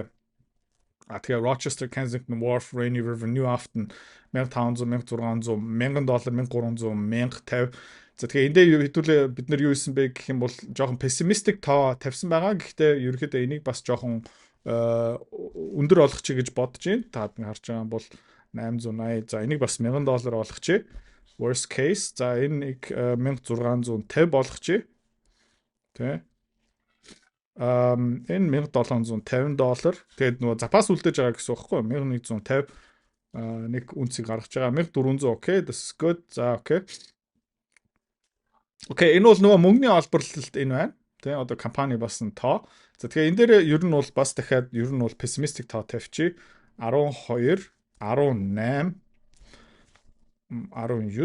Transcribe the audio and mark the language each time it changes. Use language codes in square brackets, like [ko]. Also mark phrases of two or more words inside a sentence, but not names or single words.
[mn] Тэгээ Rochester, Kensington, Wharf, Rainy River, New Afton 1500, 1600, 1000 доллар, 1300, 1050. За тэгээ эндээ хэдүүлээ бид нар юу хийсэн бэ гэх юм бол жоохон pessimistic тоо тавьсан байгаа. Гэхдээ ерөөхдөө энийг бас жоохон өндөр олгоч гэж бодож байна. Та харж байгаа бол 880. За энийг бас 1000 доллар олгоч. [en] Worst case. [mn] За энийг 1650 болгоч. Тэ. Энэ 1750 доллар. Тэгээд нөгөө запас үлдээж байгаа гэсэн үг байхгүй юу? 1150 нэг үнцийг гаргаж байгаа. 1400 окей. [en] This is good. [mn] За окей. Окей, энэ бол нөгөө мөнгөний олборлолт энэ байна. Тэ одоо компани басан тоо. За тэгэхээр энэ дээр ер нь бол бас дахиад ер нь бол pessimistic тоо тавьчих. 12, 18, 19.